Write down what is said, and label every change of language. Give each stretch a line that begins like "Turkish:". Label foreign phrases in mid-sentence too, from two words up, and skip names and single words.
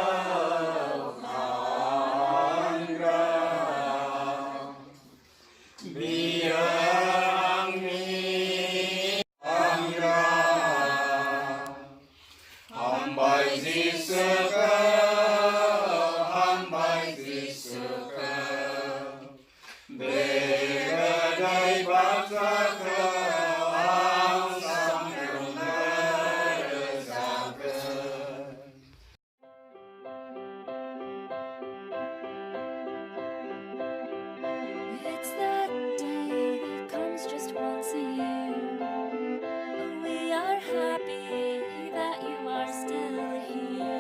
Bodo: खांग्रा बियो आंनि खांग्रा हामबाय जिसुखौ हामबाय जिसुखौ बे गोदै बाथ्राखौ आं सानफ्रोमबो रोजाबगोन
English: It's that day that comes just once a year. We are happy that you are still here.